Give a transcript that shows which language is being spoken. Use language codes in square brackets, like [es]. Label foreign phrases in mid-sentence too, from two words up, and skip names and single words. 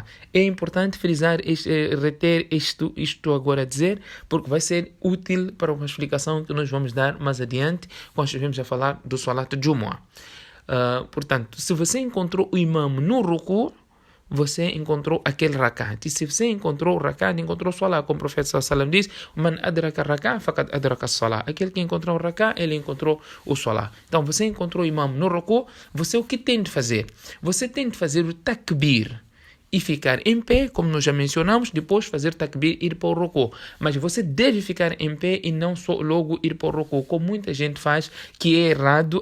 [pt] É importante frisar, reter isto agora a dizer, porque vai ser útil para uma explicação que nós vamos dar mais adiante, quando estivermos a falar do [ar] صلاة الجمعة. [pt] Portanto, se você encontrou o imam no ruku, você encontrou aquele rakat. E se você encontrou o rakat, encontrou o salah. Como o profeta [ar] صلى الله عليه وسلم [pt] diz, [ar] من أدرك ركعة فقد أدرك الصلاة. [pt] Aquele que encontrou o rakat, ele encontrou o salah. Então, você encontrou o imam no ruku, você o que tem de fazer? Você tem de fazer o takbir e ficar em pé, como nós já mencionamos, depois fazer takbir e ir para o ruku. Mas você deve ficar em pé e não só logo ir para o ruku, como muita gente faz, que é errado.